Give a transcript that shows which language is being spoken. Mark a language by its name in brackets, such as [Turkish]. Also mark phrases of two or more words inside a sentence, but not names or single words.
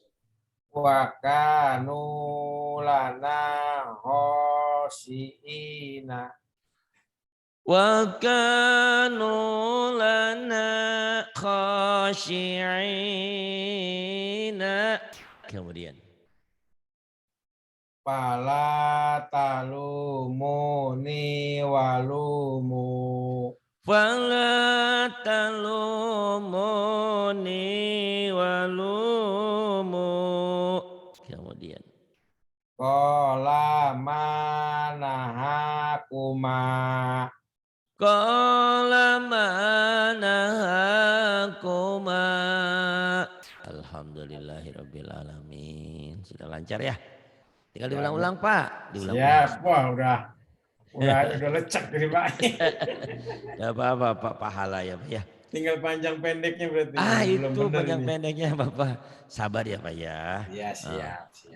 [Arabic] وكانوا لنا خاشعين. وكانوا لنا خاشعين. [Indonesian] Kemudian. [Arabic] فلا تلوموني ولوموا. فلا تلوموني ولوموا. [Indonesian] Kemudian. [Arabic] قال ما نهاكما. قال ما نهاكما. الحمد لله رب العالمين. [Indonesian] Sudah lancar ya? Tinggal diulang-ulang Pak. Siap, wah udah lecek dari Pak. Gak apa-apa Pak, pahala ya Pak ya. Tinggal panjang pendeknya berarti. Belum Itu benar panjang ini. pendeknya Bapak. Sabar ya Pak ya. Iya, Eh, siap, siap.